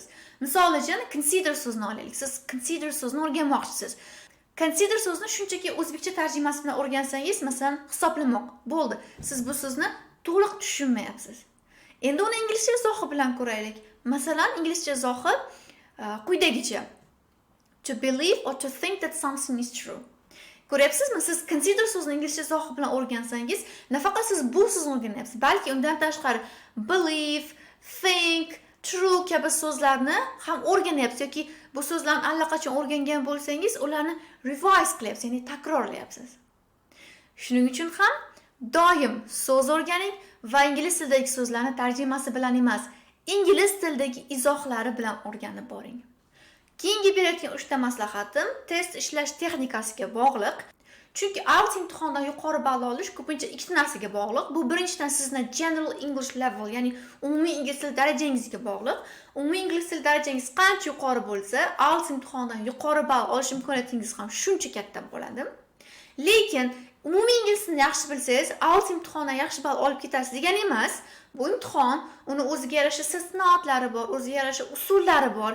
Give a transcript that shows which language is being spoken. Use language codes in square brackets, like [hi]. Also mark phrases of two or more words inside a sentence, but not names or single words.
[uz] Misol uchun, consider so'zini olaylik. Siz consider so'zini o'rganmoqchisiz. Consider so'zini shunchaki o'zbekcha tarjimasi bilan o'rgansangiz, masalan, hisoblamoq bo'ldi. Siz bu so'zni to'liq tushunmayapsiz. Endi uni inglizcha izohi bilan ko'raylik. Masalan, inglizcha izohi quyidagicha: [en] to believe or to think that something is true. [uz] Ko'ryapsizmi? Siz consider so'zini inglizcha izohi bilan o'rgansangiz, nafaqat siz bu so'zni o'rganyapsiz, balki undan tashqari [en] believe, think, true [uz] kabi so'zlarni ham o'rganyapsiz yoki bu so'zlarni allaqachon o'rgangan bo'lsangiz, ularni revise qilyapsiz, ya'ni takrorlayapsiz. Shuning uchun ham doim so'z o'rganing va ingliz tilidagi so'zlarni tarjimasi bilan emas, ingliz tilidagi izohlari bilan o'rganib boring. Keyingi berayotgan 3 ta maslahatim test ishlash texnikasiga bog'liq. Chunki IELTS imtihonidan yuqori ball olish ko'pincha ikkita narsaga bog'liq. Bu birinchidan sizning [en] general English level, [uz] ya'ni umumiy ingliz tili darajangizga bog'liq. Umumiy ingliz tili darajangiz qancha yuqori bo'lsa, IELTS imtihonidan yuqori ball olish imkoniyatingiz ham shuncha katta bo'ladi. Lekin umumiy ingliz tilini yaxshi bilsangiz, IELTS imtihonidan yaxshi ball olib ketasiz degani emas. Bu imtihon, uni o'ziga yarasha istisnotlari bor, o'ziga yarasha usullari bor.